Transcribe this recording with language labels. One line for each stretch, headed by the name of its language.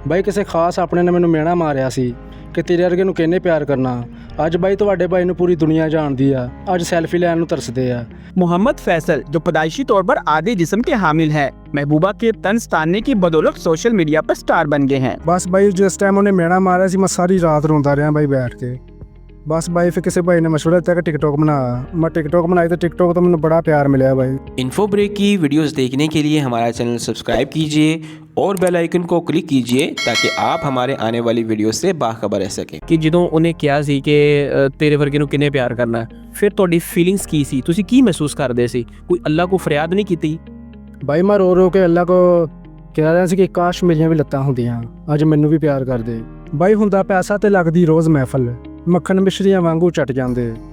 Punjabi: ਬਾਈ ਕਿਸੇ ਖਾਸ ਆਪਣੇ ਨੇ ਮੈਨੂੰ ਮਿਹਣਾ ਮਾਰਿਆ ਸੀ ਕਿ ਤੇਰੇ ਵਰਗੇ ਨੂੰ ਕਿਹਨੇ ਪਿਆਰ ਕਰਨਾ। ਅੱਜ ਬਾਈ ਤੁਹਾਡੇ ਭਾਈ ਨੂੰ
Hindi: पूरी दुनिया जानती है,
Punjabi: ਅੱਜ ਸੈਲਫੀ ਲੈਣ ਨੂੰ ਤਰਸਦੇ ਆ।
Hindi: मोहम्मद फैसल जो पैदाइशी तौर पर आधे जिस्म के हामिल है, महबूबा के तंज तानने की बदौलत सोशल मीडिया पर स्टार बन गए हैं।
Punjabi: ਬਸ ਬਾਈ ਜਿਸ ਟਾਈਮ ਉਹਨੇ ਮਿਹਣਾ ਮਾਰਿਆ ਸੀ ਮੈਂ ਸਾਰੀ ਰਾਤ ਰੋਂਦਾ ਰਿਹਾ ਬਾਈ ਬੈਠ ਕੇ। ਬਸ ਬਾਈ ਫਿਰ ਕਿਸੇ ਭਾਈ ਨੇ ਮਸ਼ਵਰਾ ਦਿੱਤਾ ਕਿ
Hindi: टिकटॉक बना। मैं टिकटॉक बनाई तो टिकटॉक तो मैंने बड़ा प्यार मिला भाई। इन्फो ब्रेक की वीडियोस देखने के लिए हमारा चैनल सब्सक्राइब कीजिए और बेल आइकन को क्लिक कीजिए ताकि आप हमारे आने वाली वीडियो से बाखबर रह सकें।
Punjabi: ਕਿ ਜਦੋਂ ਉਹਨੇ ਕਿਹਾ ਸੀ ਕਿ ਤੇਰੇ ਵਰਗੇ ਨੂੰ ਕਿੰਨੇ ਪਿਆਰ ਕਰਨਾ, ਫਿਰ ਤੁਹਾਡੀ ਫੀਲਿੰਗਸ ਕੀ ਸੀ? ਤੁਸੀਂ ਕੀ ਮਹਿਸੂਸ ਕਰਦੇ ਸੀ? ਕੋਈ ਅੱਲਾ ਕੋ ਫਰਿਆਦ ਨਹੀਂ ਕੀਤੀ? ਬਾਈ ਮੈਂ ਰੋ ਰੋ ਕੇ ਅੱਲਾ ਕੋ ਕਹਿ ਰਿਹਾ ਸੀ ਕਿ ਕਾਸ਼ ਮੇਰੀਆਂ ਵੀ ਲੱਤਾਂ ਹੁੰਦੀਆਂ, ਅੱਜ ਮੈਨੂੰ ਵੀ ਪਿਆਰ ਕਰਦੇ। ਬਾਈ ਹੁੰਦਾ ਪੈਸਾ ਤੇ ਲੱਗਦੀ ਰੋਜ਼ ਮਹਿਫਲ, ਮੱਖਣ ਮਿਸ਼ਰੀਆਂ ਵਾਂਗੂ ਚਟ ਜਾਂਦੇ।